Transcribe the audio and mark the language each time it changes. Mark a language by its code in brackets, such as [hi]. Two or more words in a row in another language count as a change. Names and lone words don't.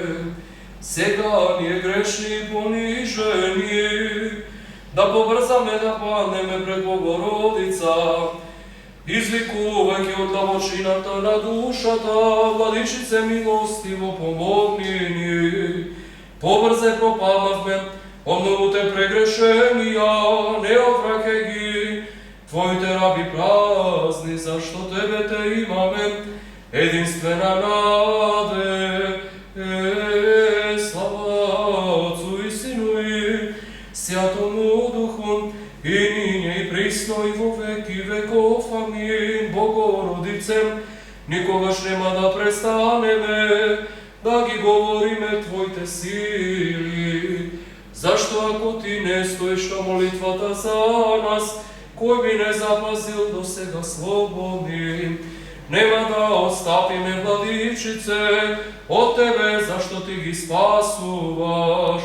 [mk] Сега ние грешни и понижени, да побрзаме да паднеме пред Богородица, извикувајќи од длабочината на душата, Владичице милостиво помогни ни. Побрзе пропаднавме од многуте прегрешенија, не одвраќај ги Твоите раби празни, зашто Тебе те имаме, единствена наде. [cu] Слава Отцу и Сину и Святому Духу, и нине и присно и во веки веков. [mk] Амин. Богородице, никогаш нема да престанеме да ги говориме Твојте сили. Зашто ако Ти не стојиш на молитвата за нас, који би не запазил до сега слободним? Нема да остапиме, Владичице, од Тебе, зашто Ти ги спасуваш?